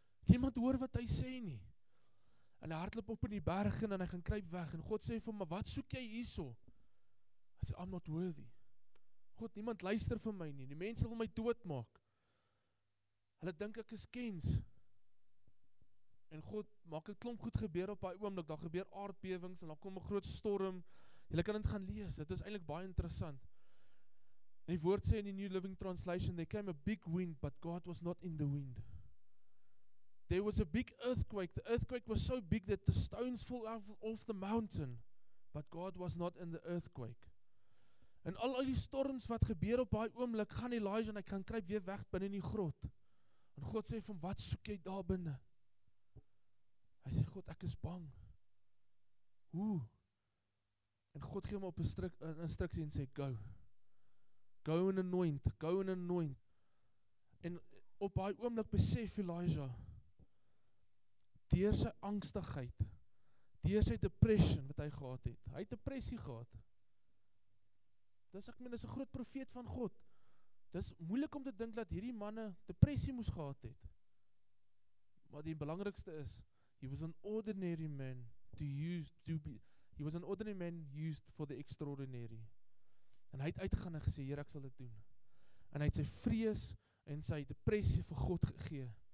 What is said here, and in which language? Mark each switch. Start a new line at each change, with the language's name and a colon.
Afrikaans: Niemand hoor wat hy sê nie. En hy hardloop op in die berge en hy gaan kruip weg en God sê vir hom, maar wat soek jy hierso? Hy sê,
English: I'm not worthy.
Afrikaans: God, niemand luister vir my nie, die mense wil my doodmaak. Hulle dink ek is kens. En God maak 'n klomp goed gebeur op daai oomblik, daar gebeur aardbewings en dan kom 'n groot storm. Julle kan dit gaan lees, dit is eintlik baie interessant. En die woord sê in die
English: New Living Translation, there came a big wind, but God was not in the wind. There was a big earthquake, the earthquake was so big that the stones fell off the mountain, but God was not in the earthquake.
Afrikaans: En al die storms wat gebeur op daai oomblik, gaan Elijah en hy gaan kruip weer weg binne in die grot. En God sê vir hom, wat soek jy daar binne? Hy sê, God, ek is bang. Hoe? En God gee hom op 'n instruksie en sê,
English: go. Go and anoint, go and anoint.
Afrikaans: En op daai oomblik besef Elijah, deur sy angstigheid, deur sy depression wat hy gehad het, hy het depressie gehad. Dis 'n groot profeet van God. Dis moeilik om te dink dat hierdie manne depressie moes gehad het. Maar die belangrikste is,
English: he was an ordinary man he was an ordinary man used for the extraordinary.
Afrikaans: En hy het uitgegaan en gesê, Here, ek sal dit doen. En hy het sy vrees en sy depressie vir God gegee.